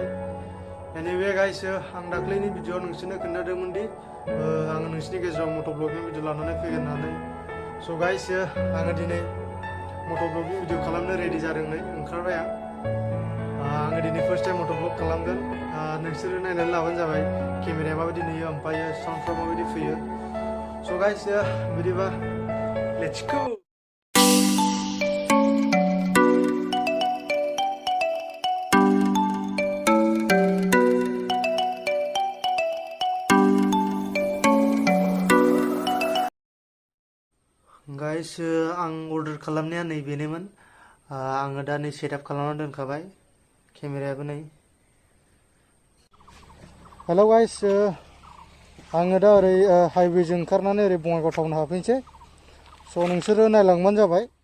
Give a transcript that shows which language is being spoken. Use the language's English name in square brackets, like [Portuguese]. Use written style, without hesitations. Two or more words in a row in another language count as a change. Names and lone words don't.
[English] Anyway guys, [Bodo] आं दाख्लैनि भिडिअआव नोंसोरनो खोन्थादोंमोन दि आं नोंसोरनि गेजेराव [English] motovlogging video [Bodo] लानानै फैगोन होननानै। [English] So guys, [Bodo] आङो दिनै [English] motovlogging video [Bodo] खालामनो रेडि जादों, नै ओंखारबाय आङो दिनै [English] first time [Bodo] मट'ब्लग खालामगोन। नोंसोरो नायनानै लाबानो जाबाय केमेराया माबायदि नुयो, ओमफ्राय साउन्डफ्रा माबायदि फैयो। [English] So guys, बिदिबा let's go. [Bodo] Guys, आं अर्डार खालामनाया नैबेनोमोन। आङो दा नै सेटआप खालामना दोनखाबाय, केमेरायाबो नै। [English] hello guys, [Bodo] आङो दा ओरै हाइवेजों ओंखारनानै ओरै बङाइगाव टाउन हाबफैनोसै। स' नोंसोरो नायलांबानो जाबाय।